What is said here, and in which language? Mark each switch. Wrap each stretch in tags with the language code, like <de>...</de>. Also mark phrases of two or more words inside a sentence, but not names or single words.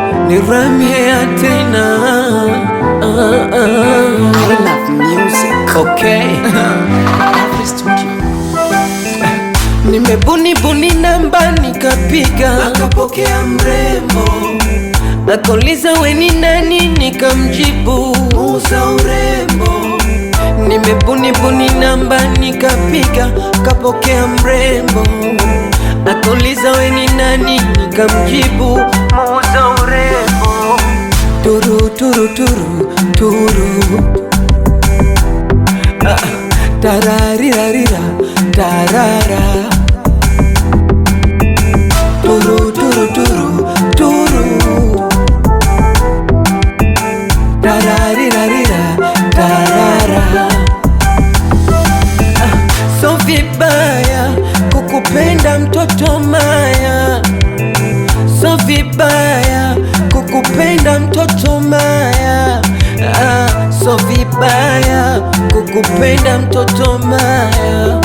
<sw>Niramhea tena.</sw> <en>I love music. Okay. Every studio.</en> <sw>Nimebuni namba nikapiga, Akapokea mrembo, akauliza we ni nani, nikamjibu muuza urembo. nimebuni namba nikapiga, kapokea mrembo, akauliza we ni nani, nikamjibu muuza urembo. Turu turu turu turu, tararirarira tarara. Turu turu turu turu, tararirarira tarara. So vibaya kukupenda mtoto Maya, so vibaya kukupenda mtoto Maya. So vibaya kukupenda mtoto Maya.</sw>